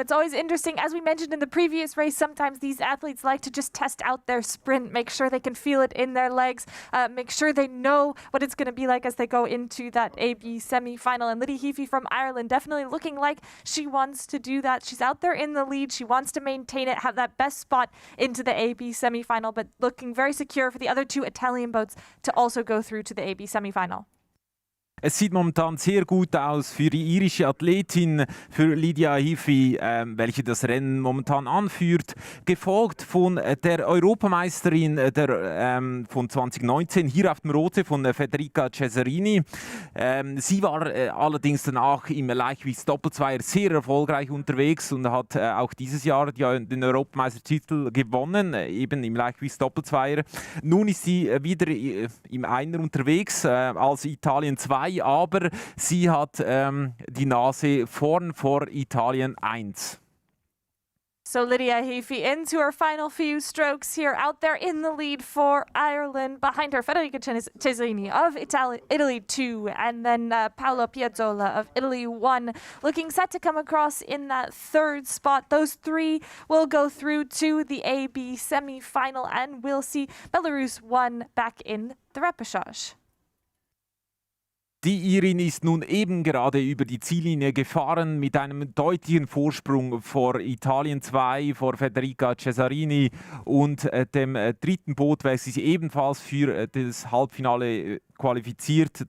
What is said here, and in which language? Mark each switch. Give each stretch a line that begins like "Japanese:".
English: It's always interesting. As we mentioned in the previous race, sometimes these athletes like to just test out their sprint, make sure they can feel it in their legs, make sure they know what it's going to be like as they go into that AB semi-final. And Lydia Heafy from Ireland definitely looking like she wants to do that. She's out there in the lead. She wants to maintain it, have that best spot into the AB semi-final, but looking very secure for the other two Italian boats to also go through to the AB semi-final.
German: Es sieht momentan sehr gut aus für die irische Athletin, für Lydia Hiffy, welche das Rennen momentan anführt, gefolgt von der Europameisterin von 2019, hier auf dem Rote von Federica Cesarini. Sie war allerdings danach im Leichtgewichtsdoppelzweier sehr erfolgreich unterwegs und hat auch dieses Jahr den Europameistertitel gewonnen, eben im Leichtgewichtsdoppelzweier. Nun ist sie wieder im Einer unterwegs als Italien 2. Aber sie hat die Nase vorn vor Italien 1.
English: So Lydia Heafy into her final few strokes here, out there in the lead for Ireland. Behind her, Federica Cesarini of Italy 2, and then Paola Piazzolla of Italy 1, looking set to come across in that third spot. Those three will go through to the AB semi-final, and we'll see Belarus 1 back in the repechage.
German: Die Irin ist nun eben gerade über die Ziellinie gefahren mit einem deutlichen Vorsprung vor Italien 2, vor Federica Cesarini und dem dritten Boot, welches sich ebenfalls für das Halbfinale qualifiziert.